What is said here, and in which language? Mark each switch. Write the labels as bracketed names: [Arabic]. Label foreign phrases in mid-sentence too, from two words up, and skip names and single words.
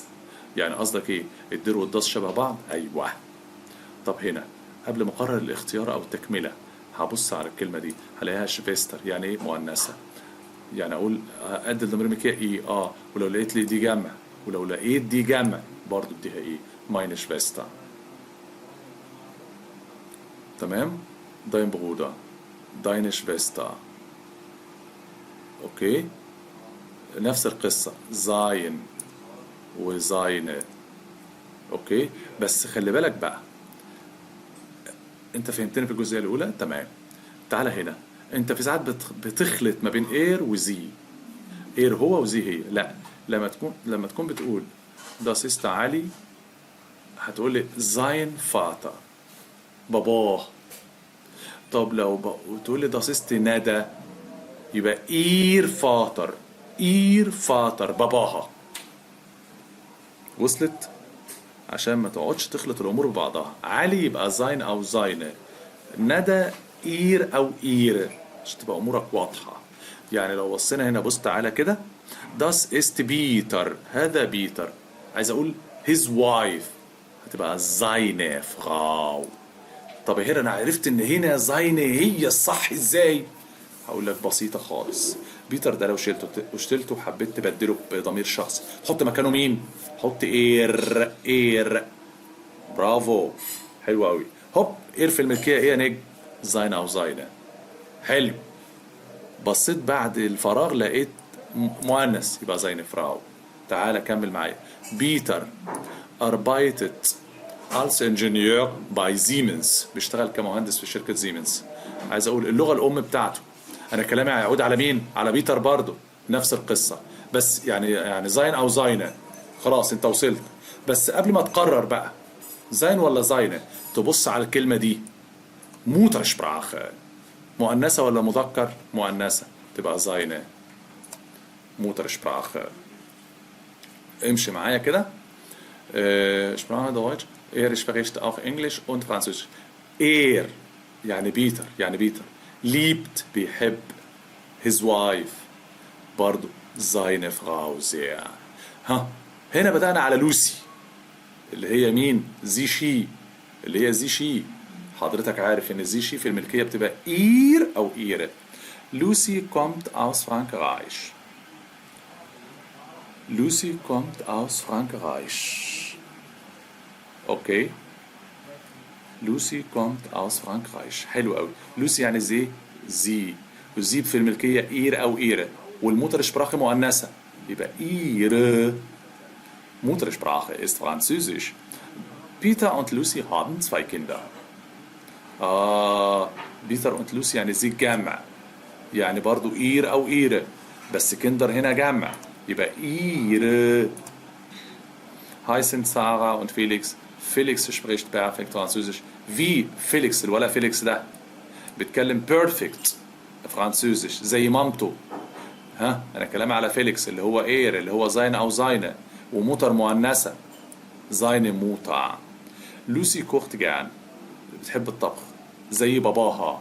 [Arabic] يعني قصدك ايه؟ الدير والداس شبه بعض؟ ايوه. طب هنا قبل ما اقرر الاختيار او التكمله، هبص على الكلمه دي هلاقيها شفيستر، يعني ايه؟ مؤنثه. يعني اقول ادي الضمير الملكيه ايه؟ ولو لقيت لي دي جمع ولو لقيت دي جمع برضو اديها ايه؟ [German] meine Schwester. تمام؟ dein Bruder, deine Schwester. [Arabic] اوكي؟ نفس القصة sein وseine. اوكي؟ بس خلي بالك بقى، انت فهمتني في الجزئية الأولى؟ تمام. تعالى هنا، انت في ساعات بتخلط ما بين اير وزي. اير هو وزي هي. لا، لما تكون بتقول [German] das ist [Arabic] علي، هتقول لي [German] sein Vater، [Arabic] باباه. طب لو تقول لي [German] das ist [Arabic] ندى، يبقى [German] ihr Vater [Arabic] باباها. وصلت؟ عشان ما تقعدش تخلط الامور ببعضها. علي يبقى sein او seine، ندى ihr او ihre، عشان تبقى امورك واضحه. يعني لو بصينا هنا، بص تعالى كده، [German] das ist [Arabic] بيتر، هذا بيتر. عايز اقول [English] his wife، [Arabic] هتبقى [German] seine Frau. [Arabic] طب هنا انا عرفت ان هنا seine هي الصح ازاي؟ هقول لك بسيطه خالص. بيتر ده لو شلته وحبيت تبدله بضمير شخص، حط مكانه مين؟ حط اير. برافو، حلو قوي. هوب، اير في الملكيه ايه يا نجم؟ زاين او زاينه. حلو. بصيت بعد الفراغ لقيت مؤنث، يبقى [German] seine Frau. [Arabic] تعالى كمل معايا. [German] بيتر arbeitet als Ingenieur bei Siemens، [Arabic] بيشتغل كمهندس في شركة زيمنز. عايز اقول اللغة الام بتاعته. انا كلامي هيعود على مين؟ على بيتر برضو، نفس القصة. بس يعني زين او زاينة، خلاص انت وصلت. بس قبل ما تقرر بقى زين ولا زاينة، تبص على الكلمة دي، Muttersprache، مؤنثة ولا مذكر؟ مؤنثة، تبقى زاينة. Muttersprache. امشي معايا كده. [German] Sprache Deutsch. spricht auch Englisch und Französisch. [Arabic] يعني بيتر liebt، بيحب. [English] his wife [German] برضو seine Frau sehr. [Arabic] ها، هنا بدأنا على لوسي، اللي هي مين؟ اللي هي زي. حضرتك عارف ان زي في الملكية بتبقى إير أو إيرة. [German] لوسي kommt aus Frankreich. اوكي، لوسي kommt aus Frankreich. [Arabic] حلو قوي. لوسي يعني زي، وزي في الملكية إير أو إيرة، والموترشبراche مؤنثة، يبقى إيرة. [German] Muttersprache ist Französisch. Peter und Lucy haben 2 Kinder. [Arabic] بيتر und Lucy يعني زي جمع، يعني برضو إير أو إيرة، بس كندر هنا جمع، يبقى إيرة. [German] heißen Sarah und Felix. Felix spricht perfekt Französisch. wie Felix، [Arabic] الولا فيليكس ده بيتكلم [German] perfekt Französisch [Arabic] زي مامته. ها، انا كلامي على فيليكس اللي هو اير، اللي هو زين او زاينه، وموتر مؤنثه، [German] seine Mutter. [Arabic] لوسي [German] kocht gern, [Arabic] بتحب الطبخ زي باباها.